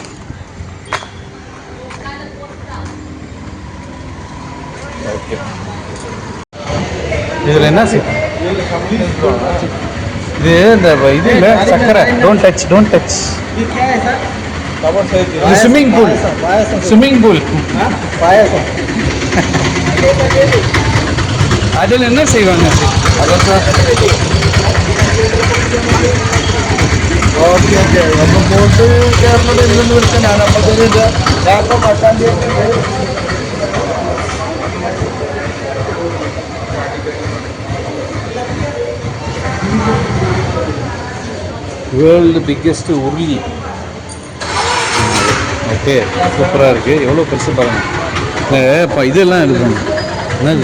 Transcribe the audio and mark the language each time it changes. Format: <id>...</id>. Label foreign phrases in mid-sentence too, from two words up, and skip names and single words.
<ta>ஓகே, இதில் என்ன இது இந்த இது இல்லை சக்கரை.</ta> <en>Don't touch, don't touch. Swimming pool, swimming pool.</en> <ta>அதில் என்ன செய்வாங்க?</ta> <en>okay okay,</en> <ml>നമ്മൾ ബോട്ട് കയറുന്നത് ഇല്ലെന്ന് വിളിച്ചാൽ അപ്പോഴത്തേക്ക് ഡാപ്പം 8-ാം തീയതി.</ml> <en>world biggest உருளி.</en> <ta>ஓகே, சூப்பராக இருக்குது. எவ்வளோ பெருசு பாருங்கள். இப்போ இதெல்லாம் எடுக்கணும். என்னது</ta>